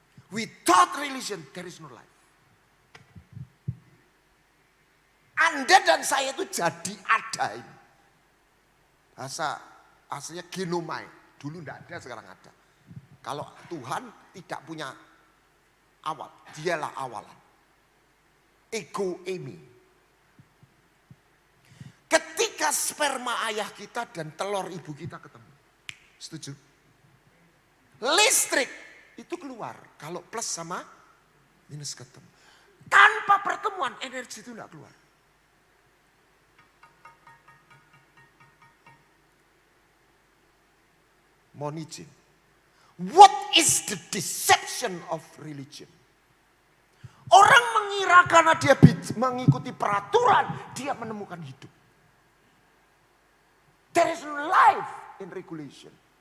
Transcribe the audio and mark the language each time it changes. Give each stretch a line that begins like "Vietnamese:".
English: Without religion, there is no life.
Indonesian: Anda dan saya itu jadi ada ini. Bahasa aslinya genomai. Dulu tidak ada, sekarang ada. Kalau Tuhan tidak punya awal, dialah awalan.
Greek: Ego eimi.
Indonesian: Ketika sperma ayah kita dan telur ibu kita ketemu. Setuju? Listrik itu keluar kalau plus sama minus ketemu. Tanpa pertemuan energi itu tidak keluar. Mohon izin.
English: What is the deception of religion?
Indonesian: Orang mengira karena dia mengikuti peraturan, dia menemukan hidup.
English: There is no life in regulation.